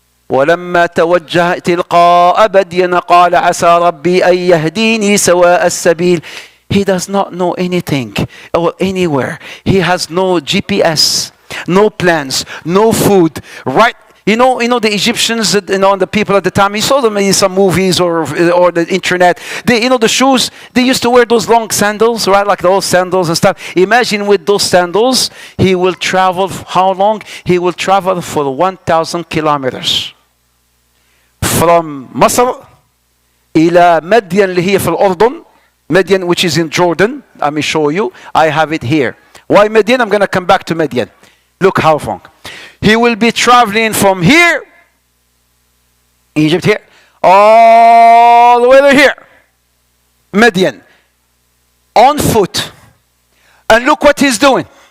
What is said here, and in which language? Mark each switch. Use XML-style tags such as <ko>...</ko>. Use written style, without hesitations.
<ar>ولما توجه تلقاء مدين قال عسى ربي أن يهديني سواء السبيل.</ar> <en>He does not know anything or anywhere. He has no GPS, no plans, no food. Right? You know the Egyptians, and the people at the time, you saw them in some movies or the internet. The shoes, they used to wear those long sandals, right? Like the old sandals and stuff. Imagine with those sandals, he will travel, how long? He will travel for 1,000 kilometers. From Masr</en> <ar>إلى مدين اللي هي في الأردن.</ar> <en>Midian, which is in Jordan. Let me show you. I have it here. Why Midian? I'm going to come back to Midian. Look how long. He will be traveling from here, Egypt here, all the way to here, Midian, on foot. And look what he's doing.</en>